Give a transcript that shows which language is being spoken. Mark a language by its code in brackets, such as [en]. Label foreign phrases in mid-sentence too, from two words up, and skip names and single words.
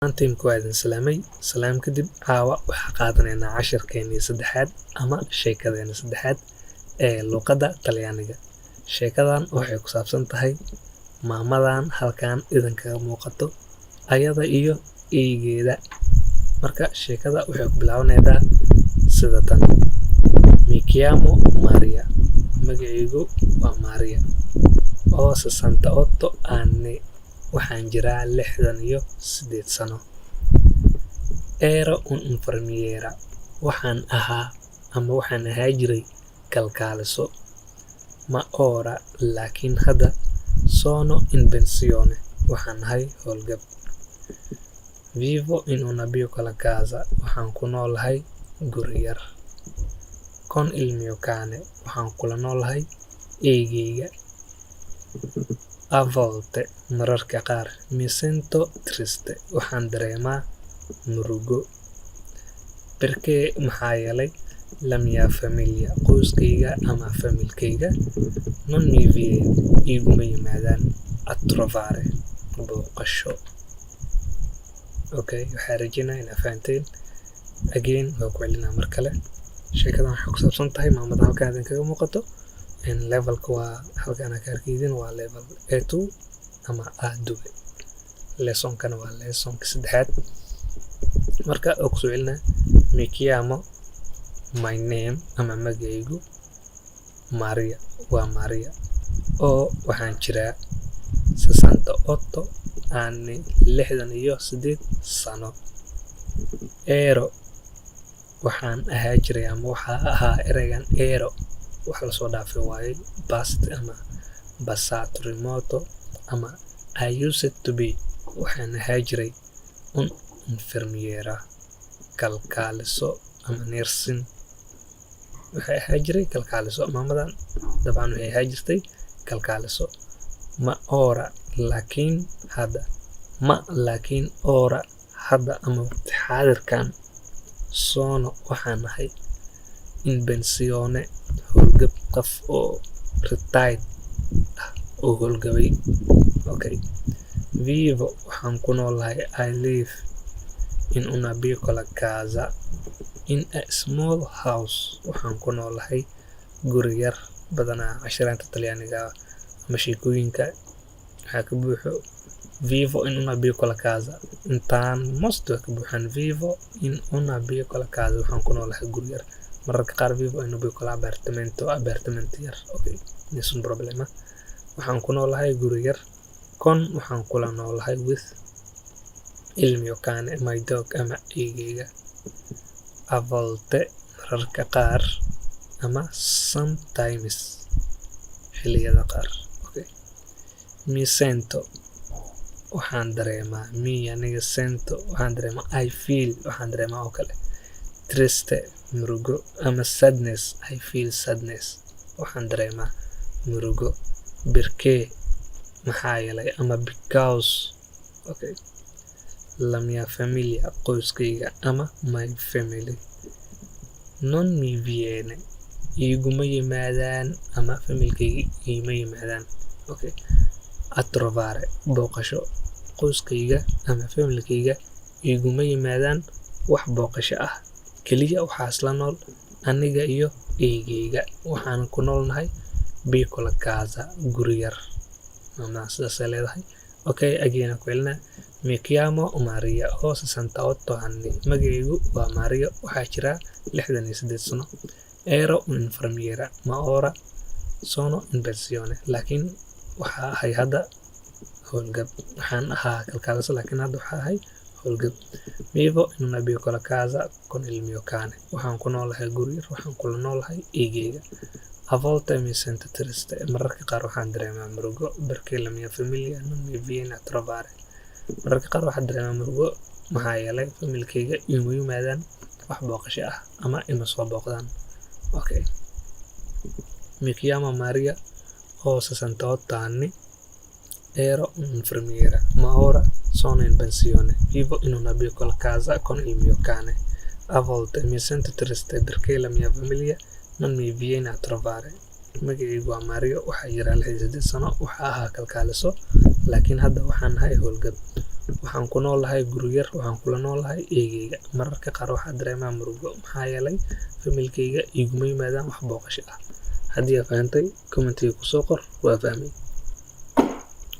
[so] Tiimku waa idin salaamay. Salaam kadib caawa waxaa qaadanaynaa casharkeennii saddexaad ama sheekadeenna saddexaad ee luqadda Talyaaniga. Sheekadan waxay ku saabsan tahay maamadan halkan idinkaga muuqato ayada iyo eeygeeda. Marka sheekada waxay ku bilaabanaysaa sida tan. [it] Mi chiamo Maria. [so] Magacaygu waa Maria. Oo 68 anni. Waxaan jiraa 68 sano. [it] Ero un infermiera. [so] Waxaan ahaa jiray kalkaaliso. [it] Ma ora [so] laakiin hadda [it] sono in pensione. [so] Waxaan ahay howlgab. [it] Vivo in una piccola casa. [so] Waxaan ku noolahay guri yar. [it] Con il mio cane. [so] Waxaan kula noolahay eeygeyga. [it] A volte [so] mararka qaar [it] mi sento triste. [so] Waxaan dareemaa murugo. [it] Perché [so] maxaa yeelay [it] la mia famiglia [so] qoyskayga ama familkayga [it] non mi viene [so] iguma yimaadaan [it] a trovare booqasho. [so] Okay, waxaan rajeynaa inaad fahanteen. Again waa ku celinaa mar kale. Sheekadan waxay ku saabsan tahay maamada halkan idinkaga muuqato. Levelka waa halkan ka arkaydin waa level A2 ama A2. Lesson-kana waa lesson-ka saddexaad. Marka oo ku soo celinaa [it] mi chiamo, [en] my name [so] ama magacaygu Maria waa Maria. Oo waxaan jiraa 68 anni 68 sano. Ero waxaan ahaa jiray ama waxaa ahaa ereygan ero wax la soo dhaafay waaye past ama [it] passato remoto [so] ama [en] I used to be. [so] Waxaan ahaa jiray [it] un infermiera [so] kalkaaliso ama nursing. Waxay ahaa jiray kalkaaliso. Maamadan dabcan waxay ahaa jirtay kalkaaliso. [it] Ma ora [so] laakiin hadda. Ma laakiin ora hadda ama xaadirkan. Sono waxaan ahay [it] in pensione [so] howlgab qof oo retired ah oo howlgabay. [it] Okay. Vivo [so] waxaan ku noolahay [en] I live [it] in una piccola casa. [en] In a small house. [so] Waxaan ku noolahay guri yar. Badanaa cashiraanta Talyaaniga ama sheekooyinka waxaa ka buuxo [it] Vivo in una piccola casa. [so] Intaan most ka buuxan [it] Vivo in una piccola casa. [so] Waxaan ku noolahay guri yar. Mararka qaar [it] Vivo in una piccola apartamento yar. Okay, nessun problema. [so] Waxaan ku noolahay guri yar. [it] Con [so] waxaan kula noolahay [it] with il mio cane, [en] my dog [so] ama eeygeyga. [it] A volte [so] mararka qaar ama sometimes xilliyada qaar. Okay. [it] Mi sento [so] waxaan dareemaa aniga sento waxaan dareemaa [en] I feel [so] waxaan dareemaa oo kale triste murugo ama sadness [en] I feel sadness [so] waxaan dareemaa murugo. Perché maxaa yeelay ama because. Okay. [it] La mia famiglia [so] qoyskayga ama [en] my family [it] non mi viene [so] iguma yimaadaan ama familkayga iguma yimaadaan. Okay. [it] A trovare booqasho. [so] Qoyskayga ama familkayga iguma yimaadaan wax booqasho ah. Kaliya waxaa isla nool aniga iyo eeygeyga. Waxaan ku noolnahay [it] piccola casa [so] guri yar. Maamada sidaas ay leedahay. Okay, again ku celinaa. [it] Mi chiamo Maria oo 68 anni. [so] Magacaygu waa Maria. Waxaa jiraa 68 sano. [it] Ero un infermiera. Ma ora sono in pensione. [so] Laakiin waxaa ahay hadda howlgab. Waxaan ahaa kalkaaliso laakiin hadda waxaa ahay howlgab. [it] Vivo in una piccola casa con il mio cane. [so] Waxaan ku noolahay guri yar. Waxaan kula noolahay eeygeyga. [it] A volte mi sento triste. [so] Mararka qaar waxaan dareemaa murugo. [it] Perché la mia famiglia non mi viene a trovare. [so] Mararka qaar waxaan dareemaa murugo maxaa yeelay familkayga iguma yimaadaan wax booqasho ah ama ima soo booqdaan. [it] Okay. Mi chiamo Maria oo 68 anni. Ero un infermiera. Ma ora sono in pensione. Vivo in una piccola casa con il mio cane. A volte mi sento triste perché la mia famiglia non mi viene a trovare. [so] Magacaygu waa Mario. Waxaa jiraa 68 sano. Waxaa ahaa kalkaaliso laakiin hadda waxaan nahay howlgab. Waxaan ku noolahay guri yar, waxaan kula noolahay eegayga. Mararka qaar waxaa dareemaa murugo maxaa yeelay familkayga iguma yimaadaan wax booqasho ah. Haddii aad fahantay, commentiga ku soo qor waa fahmay.